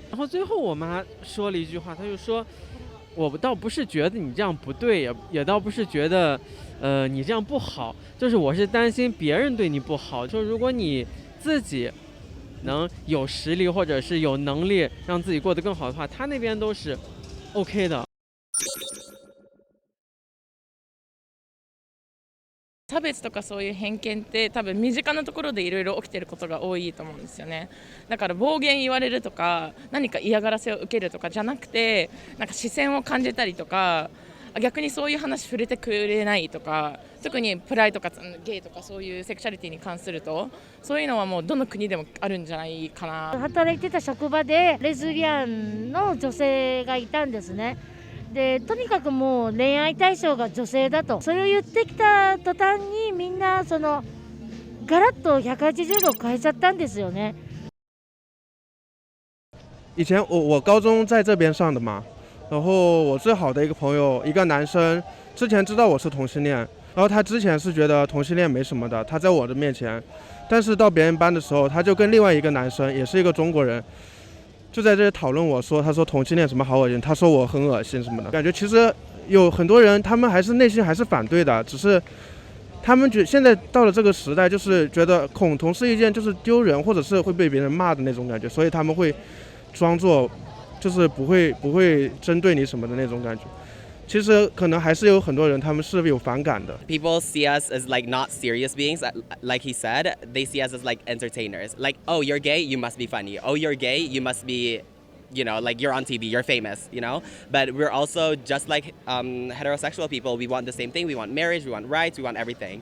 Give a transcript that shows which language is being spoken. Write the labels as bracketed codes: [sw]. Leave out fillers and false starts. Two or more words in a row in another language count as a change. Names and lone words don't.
[zh] 然后最后我妈说了一句话，她就说我倒不是觉得你这样不对，也倒不是觉得你这样不好，就是我是担心别人对你不好，说如果你自己能有实力或者是有能力让自己过得更好的话，他那边都是 OK 的。 [ja] 差別とかそういう偏見って多分身近なところでいろいろ起きてることが多いと思うんですよね。だから暴言言われるとか何か嫌がらせを受けるとかじゃなくて、なんか視線を感じたりとか、逆にそういう話触れてくれないとか、特にプライとかゲイとかそういうセクシャリティに関すると、そういうのはもうどの国でもあるんじゃないかな。働いてた職場でレズビアンの女性がいたんですね。でとにかくもう恋愛対象が女性だと、それを言ってきた途端にみんなそのガラッと180度変えちゃったんですよね。 [zh] 以前我高中在这边上的嘛，然后我最好的一个朋友，一个男生，之前知道我是同性恋，然后他之前是觉得同性恋没什么的，他在我的面前，但是到别人班的时候，他就跟另外一个男生，也是一个中国人，就在这里讨论我说，他说同性恋什么好恶心，他说我很恶心什么的。感觉其实有很多人，他们还是内心还是反对的，只是他们现在到了这个时代，就是觉得恐同是一件就是丢人或者是会被别人骂的那种感觉，所以他们会装作就是不会针对你什么的那种感觉。其实可能还是有很多人他们是有反感的。 [en] People see us as like not serious beings, like he said. They see us as like entertainers. Like, oh, you're gay, you must be funny. Oh, you're gay, you must be, you know, like you're on TV, you're famous, you know. But we're also just like heterosexual people. We want the same thing. We want marriage, we want rights, we want everything.